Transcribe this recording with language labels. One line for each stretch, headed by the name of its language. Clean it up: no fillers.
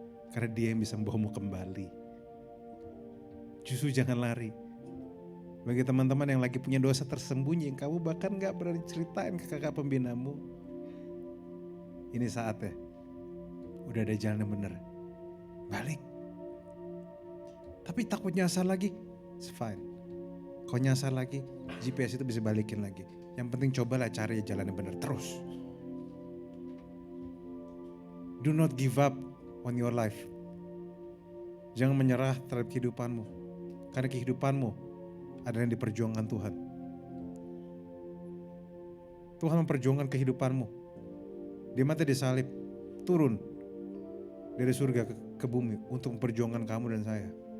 Indonesian: Karena dia yang bisa membawamu kembali. Justru jangan lari. Bagi teman-teman yang lagi punya dosa tersembunyi, yang kamu bahkan gak berani ceritain ke kakak pembinamu. Ini saatnya. Udah ada jalan yang benar. Balik. Tapi takut nyasar lagi,
English: it's fine.
Indonesian: Kau nyasar lagi, GPS itu bisa balikin lagi. Yang penting cobalah cari jalan yang benar terus.
English: Do not give up on your life.
Indonesian: Jangan menyerah terhadap kehidupanmu. Karena kehidupanmu adalah yang diperjuangkan Tuhan. Tuhan memperjuangkan kehidupanmu. Dia mati disalib, turun dari surga ke bumi untuk memperjuangkan kamu dan saya.